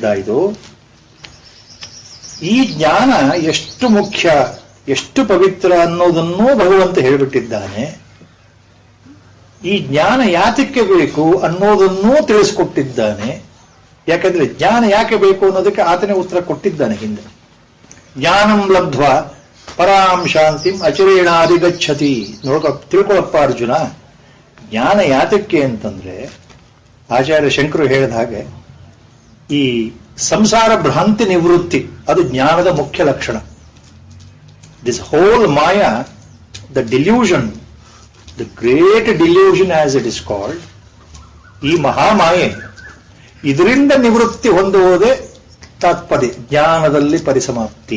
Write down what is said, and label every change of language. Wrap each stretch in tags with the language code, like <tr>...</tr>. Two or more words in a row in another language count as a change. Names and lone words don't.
<kn>ಇದು ಈ ಜ್ಞಾನ ಎಷ್ಟು ಮುಖ್ಯ, ಎಷ್ಟು ಪವಿತ್ರ ಅನ್ನೋದನ್ನೂ ಭಗವಂತ ಹೇಳಿಬಿಟ್ಟಿದ್ದಾನೆ. ಈ ಜ್ಞಾನ ಯಾತಕ್ಕೆ ಬೇಕು ಅನ್ನೋದನ್ನೂ ತಿಳಿಸಿಕೊಟ್ಟಿದ್ದಾನೆ. ಯಾಕಂದ್ರೆ ಜ್ಞಾನ ಯಾಕೆ ಬೇಕು ಅನ್ನೋದಕ್ಕೆ ಆತನೇ ಉತ್ತರ ಕೊಟ್ಟಿದ್ದಾನೆ ಹಿಂದೆ.</kn> <sa>ಜ್ಞಾನಂ ಲಬ್ಧ್ವಾ ಪರಾಂ ಶಾಂತಿಂ ಅಚಿರೇಣಾಧಿಗಚ್ಚತಿ.</sa> <kn>ತಿಳ್ಕೊಳಪ್ಪ ಅರ್ಜುನ, ಜ್ಞಾನ ಯಾತಕ್ಕೆ ಅಂತಂದ್ರೆ ಆಚಾರ್ಯ ಶಂಕರು ಹೇಳಿದ ಹಾಗೆ ಈ ಸಂಸಾರ ಭ್ರಾಂತಿ ನಿವೃತ್ತಿ ಅದು ಜ್ಞಾನದ ಮುಖ್ಯ ಲಕ್ಷಣ.</kn> <en>this whole maya, the delusion, the great delusion as it is called,</en> <kn>ಈ ಮಹಾಮಾಯೆ, ಇದರಿಂದ ನಿವೃತ್ತಿ ಹೊಂದುವುದೇ ತಾತ್ಪರ್ಯ, ಜ್ಞಾನದಲ್ಲಿ ಪರಿಸಮಾಪ್ತಿ.</kn>